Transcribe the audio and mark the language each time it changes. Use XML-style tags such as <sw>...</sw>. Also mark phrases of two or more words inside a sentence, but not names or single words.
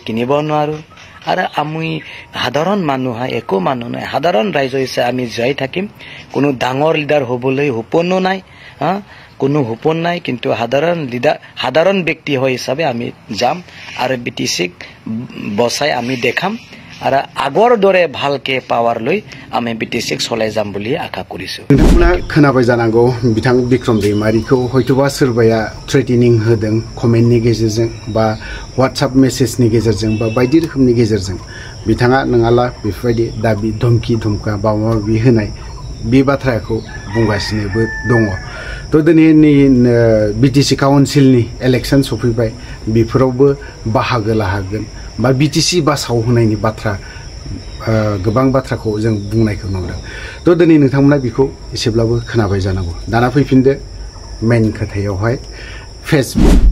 <as>কিনিব নোৱাৰো আৰু আমি সাধাৰণ মানুহ একো মানুহ নাই সাধাৰণ ৰাইজ হৈছে আমি যাই থাকিম কোনো ডাঙৰ লিডাৰ হ'বলৈ সপোনো নাই কোনো হুপন নাই কিন্তু সাধারণ ব্যক্তি হয় হিসাবে আমি যাম আর বিটিসিক বসাই আমি দেখাম আর আগৰ দৰে ভালকে পাৱাৰ লৈ আমি বিটিসিক চলাই যাম বুলি আশা কৰিছো</as> <brx>नोंथांमोना खोनाबाय जानांगौ बिथां बिक्रम दैमारिखौ हयतोबा सोरबाया थ्रेटेनिं होदों कमेन्टनि गेजेरजों बा WhatsApp मेसेजनि गेजेरजों बा बायदि रोखोमनि गेजेरजों बिथाङा नङाला बेफोरबायदि दाबि धमकी धमका बा माबा होनाय बे बाथ्राखौ बुंगासिनोबो दङ तो दिनै बिटिसि काउन्सिलनि इलेक्सन सफैबाय बेफोरावबो बाहागो लाहैगोन बा बिटिसि बासाव होनायनि बाथ्रा गोबां बाथ्राखौ जों बुंनायखौ नुदों तो दिनै नोंथांमोना बेखौ एसेब्लाबो खोनाबाय जानांगौ दाना फैफिनदो मेन खोथायावहाय फेसबुक</brx>